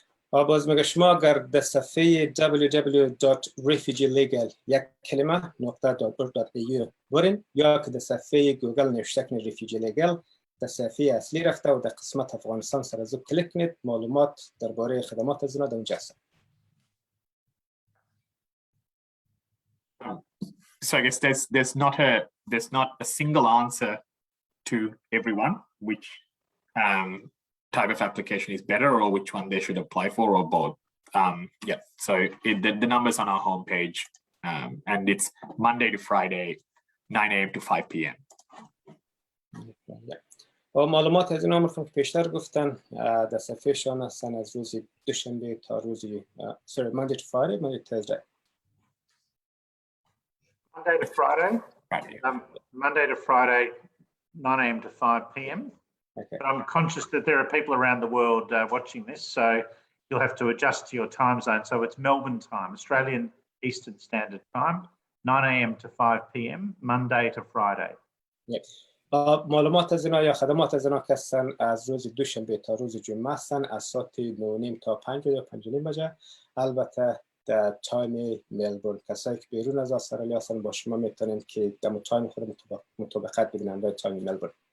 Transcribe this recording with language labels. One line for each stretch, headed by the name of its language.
Persian: باز مگه شما اگر در صفحه www.refugeelegal یک کلمه .org.au برین یا که در صفحه گوگل نوشته کنید refugee legal، در صفحه اصلی رفته و در قسمت افغانستان سر از کلیک کنید، معلومات درباره خدمات از اونا در اونجا هست.
English: So I guess there's not a single answer to everyone which type of application is better or which one they should apply for or both. So the numbers on our homepage, and it's Monday to Friday, 9 a.m. to 5 p.m.
Persian: و معلومات از این آمرکم که پیشتر گفتن در صفحه شان هستن از روز دوشنبه تا روز
English: Monday to Friday, Monday to Thursday. Monday to Friday. Monday to Friday, 9 a.m. to 5 p.m. Okay. But I'm conscious that there are people around the world watching this, so you'll have to adjust to your time zone. So it's Melbourne time, Australian Eastern Standard Time, 9 a.m. to 5 p.m, Monday to Friday. Yes.
Persian: معلومات از اینا یا خدمات از اینا هستن از روز دوشنبه تا روز جمعه هستن از ساعت 9:30 تا 5 یا 5:30 بجه. البته در تایم ملبورن کسایی که بیرون از استرالیا هستن با شما میتونن که در تایم خود مطابقت ببینن با تایم ملبورن.